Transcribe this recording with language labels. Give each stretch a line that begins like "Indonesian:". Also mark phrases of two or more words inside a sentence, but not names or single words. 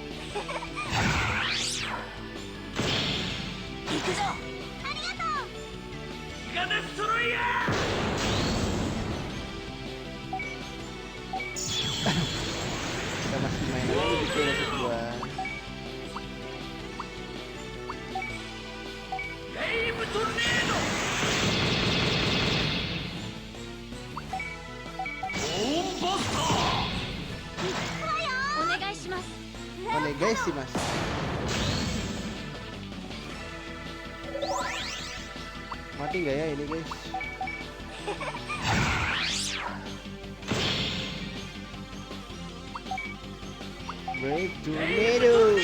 Japanese: 行くぞ。ありがとう。ギガデストロイヤー。
Indonesian: Kita masih mainan lagi di channel kedua.
Japanese: レイブトルネード。ボーンバスター。お願いします。
Indonesian: Oke guys sih mas. Mati nggak ya ini guys?
English: Break tornado.